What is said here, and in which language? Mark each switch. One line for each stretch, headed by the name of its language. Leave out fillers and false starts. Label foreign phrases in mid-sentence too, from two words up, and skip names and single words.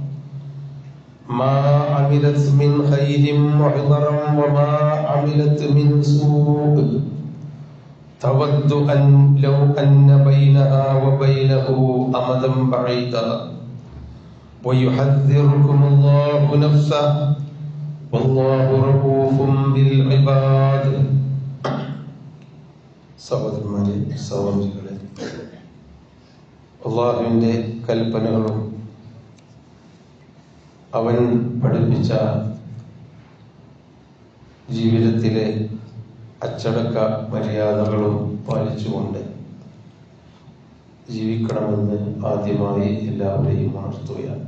Arabic: وما عملت من سوء تود أن لو أن بينها وبينه أمدا بعيدا ويحذركم الله نفسه والله رؤوف بالعباد.
Malayalam: സഹോദരന്മാരെ, സഹോദരികളെ, അല്ലാഹുവിന്റെ കൽപ്പനകളും അവൻ പഠിപ്പിച്ച ജീവിതത്തിലെ അച്ചടക്ക മര്യാദകളും പാലിച്ചുകൊണ്ട് ജീവിക്കണമെന്ന് ആദ്യമായി എല്ലാവരെയും ഉണർത്തുകയാണ്.